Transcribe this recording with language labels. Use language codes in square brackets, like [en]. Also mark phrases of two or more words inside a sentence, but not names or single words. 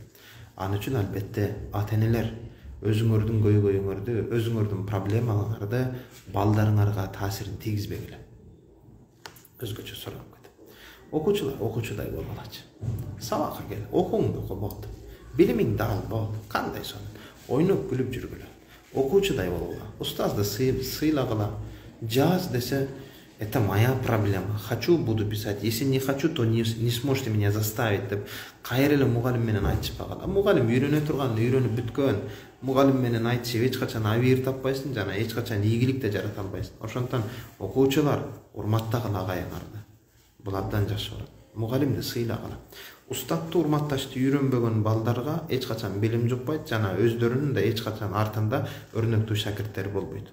[ky] Аны үчүн албетте ата-энелер өзүңөрдүн көйгөйүңөрдү, өзүңөрдүн проблемаларыңарды балдарыңарга таасирин тийгизбегиле. Өзгөчө сурап кетип. Окуучулар окуучудай болголачы. Сабакка кел, окууңду оку болду. Билимиңди ал болду. Кандай сонун? Ойноп күлүп жүргүлө. Окуучудай болгула. Устазды сыйлагыла. Жаз десе, [ru] это моя проблема. Хочу, буду писать. Если не хочу, то не сможете меня заставить [ky] деп кайра эле мугалим менен айтышып калган. Мугалим үйрөнө турган, үйрөнүп бүткөн. Мугалим менен айтышып эч качан абийир таппайсың, жана эч качан ийгилик да жарата албайсың. Ошондон окуучулар урматтагыла агайыңарды. Бул абдан жакшы болот. Мугалимди сыйлагыла. Устатты урматташты үйрөнбөгөн балдарга эч качан билим жукпайт, жана өздөрүнүн да эч качан артында өрнөктүү шакирттер болбойт.